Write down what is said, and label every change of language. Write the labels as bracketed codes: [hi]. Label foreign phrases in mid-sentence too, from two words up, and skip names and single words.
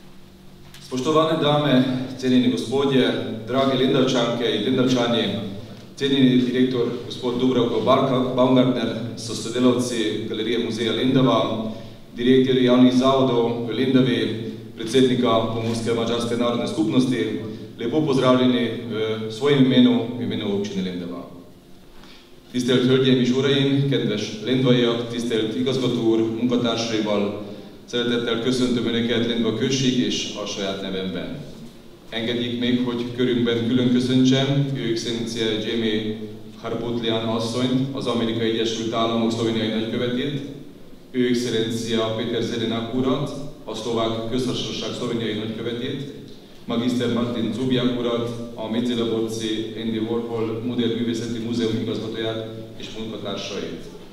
[sl] Spoštovane dame, cenjeni gospodje, dragi Lendavčanke in Lendavčani, Cijenjeni direktor gospod Dubravko Baumgartner so sodelavci Galerije muzeja Lendva, direktorji javnih zavodov v Lendvi, predsednika Pomurske mađarske narodne skupnosti, lepo pozdravljeni v svojem imenu, v imenu občine Lendva. [hu] Tisztelt Hölgyeim és Uraim, kedves lendvaiak, tisztelt igazgató úr, munkatársaival, szeretettel köszöntöm Önöket Lendva község és a saját nevemben. Engedjék még, hogy körünkben külön köszöntsem Ő Excellencia Jamie Harputlian asszonyt, az Amerikai Egyesült Államok szlovéniai nagykövetét, Ő Excellencia Péter Zelinak urat, a Szlovák Köztársaság szlovéniai nagykövetét, Magister Martin Cubiak urat, a mezőlaborci Andy Warhol modern művészeti múzeum igazgatóját és munkatársait.